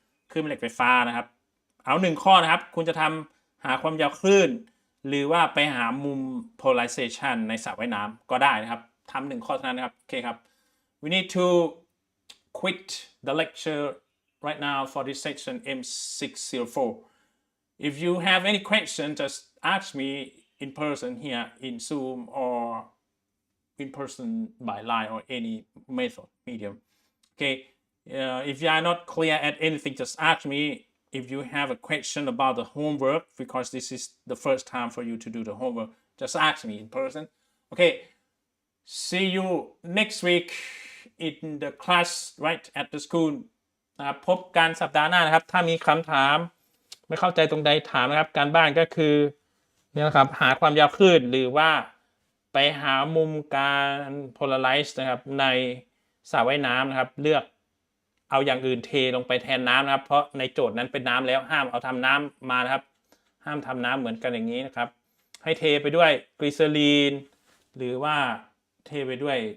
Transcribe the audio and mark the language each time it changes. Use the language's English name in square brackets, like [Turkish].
[Thai] คลื่นแม่เหล็กไฟฟ้านะครับเอา1ข้อนะครับคุณจะทำหาความยาวคลื่นหรือว่าไปหามุม polarization ในสระว่ายน้ำก็ได้นะครับทำ1ข้อเท่านั้นนะครับโอเคครับ [English] we need to quit the lecture right now for this section M604. If you have any question, just ask me in person here in Zoom or in person by line or any method medium. Okay, if you are not clear at anything, just ask me. If you have a question about the homework, because this is the first time for you to do the homework, just ask me in person. Okay, see you next week in the class, right, at the school. [Thai] นะครับพบกันสัปดาห์หน้านะครับถ้ามีคำถามไม่เข้าใจตรงใดถามนะครับการบ้านก็คือนี่นะครับหาความยาวคลื่นหรือว่าไปหามุมการ polarize นะครับในสระว่ายน้ำนะครับเลือกเอาอย่างอื่นเทลงไปแทนน้ำนะครับเพราะในโจทย์นั้นเป็นน้ำแล้วห้ามเอาทำน้ำมานะครับห้ามทำน้ำเหมือนกันอย่างนี้นะครับให้เทไปด้วยกลีเซอรีนหรือว่าเทไปด้วย